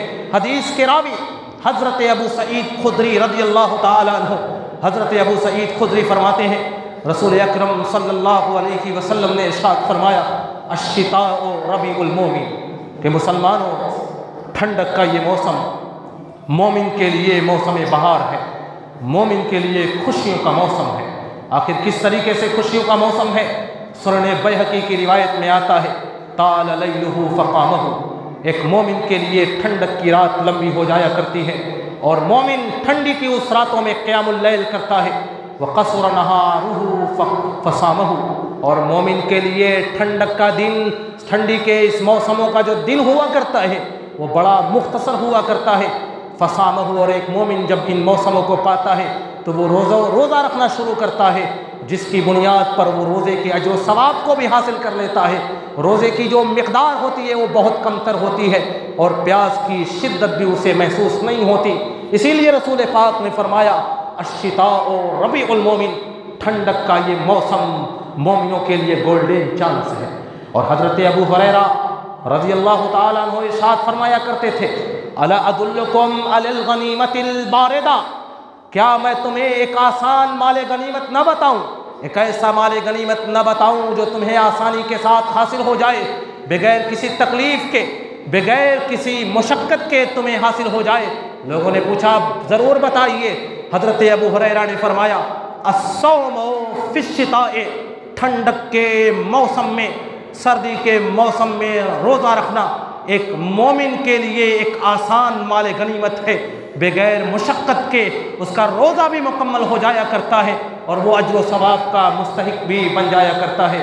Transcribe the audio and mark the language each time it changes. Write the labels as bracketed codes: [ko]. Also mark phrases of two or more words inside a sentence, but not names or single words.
[hi] हदीस के रावी हज़रत अबू सईद खुदरी रज़ियल्लाहु ताला अन्हु, हज़रत अबू सईद खुदरी फरमाते हैं रसूल अकरम सल्लल्लाहु अलैहि वसल्लम ने इरशाद फरमाया, [ar] الشتاء ربيع المؤمن, [hi] कि मुसलमानों, ठंडक का ये मौसम मोमिन के लिए मौसम बहार है, मोमिन के लिए खुशियों का मौसम है। आखिर किस तरीके से खुशियों का मौसम है? सुनन बैहकी की रिवायत में आता है, [ar] طال ليله فقامه, [hi] एक मोमिन के लिए ठंडक की रात लंबी हो जाया करती है और मोमिन ठंडी की उस रातों में क़ियामुल लैल करता है। [ar] وقصر نهاره فصامه, [hi] और मोमिन के लिए ठंडक का दिन, ठंडी के इस मौसमों का जो दिन हुआ करता है वो बड़ा मुख्तसर हुआ करता है। फ़सामहु, और एक मोमिन जब इन मौसमों को पाता है तो वो रोज़ा रखना शुरू करता है, जिसकी बुनियाद पर वो रोज़े के अजर सवाब को भी हासिल कर लेता है। रोज़े की जो मिक़दार होती है वो बहुत कमतर होती है और प्यास की शिद्दत भी उसे महसूस नहीं होती। इसीलिए रसूल पाक ने फरमाया, [ar] الشتاء ربيع المؤمن, [hi] ठंडक का ये मौसम मोमिनों के लिए [en] golden chance [hi] है। और हज़रत अबू हुरैरा रज़ियल्लाहु ताला अन्हु इरशाद फरमाया करते थे, [ar] ألا أدلكم على الغنيمة الباردة, [hi] क्या मैं तुम्हें एक आसान माले गनीमत न बताऊं, एक ऐसा माले गनीमत न बताऊं जो तुम्हें आसानी के साथ हासिल हो जाए, बगैर किसी तकलीफ़ के, बगैर किसी मुशक्क़त के तुम्हें हासिल हो जाए। लोगों ने पूछा, ज़रूर बताइए। हज़रत अबू हुरैरा ने फरमाया, [ar] الصوم في الشتاء, [hi] ठंडक के मौसम में, सर्दी के मौसम में रोज़ा रखना एक मोमिन के लिए एक आसान माले गनीमत है, बगैर मुशक्क़त के उसका रोज़ा भी मुकम्मल हो जाया करता है और वो अज्र व सवाब का मुस्तहिक भी बन जाया करता है।